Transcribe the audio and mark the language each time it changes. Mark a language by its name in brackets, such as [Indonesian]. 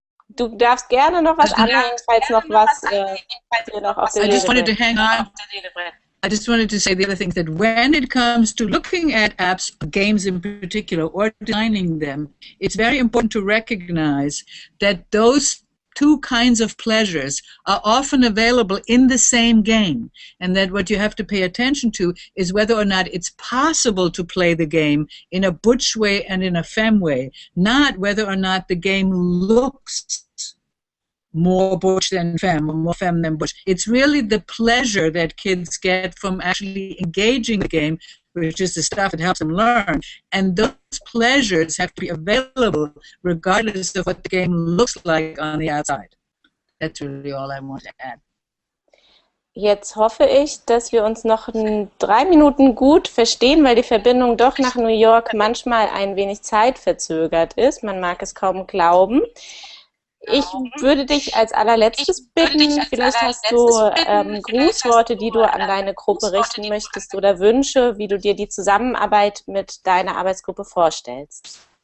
[German] Du darfst gerne noch was anhängen, falls noch was dir noch auf der [English] I just wanted to [German] Lesebrett. [English] hang on. I just wanted to say the other thing, that when it comes to looking at apps, games in particular, or designing them, it's very important to recognize that those two kinds of pleasures are often available in the same game, and that what you have to pay attention to is whether or not it's possible to play the game in a butch way and in a femme way, not whether or not the game looks more butch than femme or more femme than butch. It's really the pleasure that kids get from actually engaging the game, which is the stuff that helps them learn. And those pleasures have to be available regardless of what the game looks like on the outside. That's really all I want to add. [German] Jetzt hoffe ich, dass wir uns noch in 3 Minuten gut verstehen, weil die Verbindung doch nach New York manchmal ein wenig zeitverzögert ist. Man mag es kaum glauben. Ich würde dich als allerletztes bitten, vielleicht hast du Grußworte, die du an deine Gruppe richten möchtest, oder Wünsche, wie du dir die Zusammenarbeit mit deiner Arbeitsgruppe vorstellst.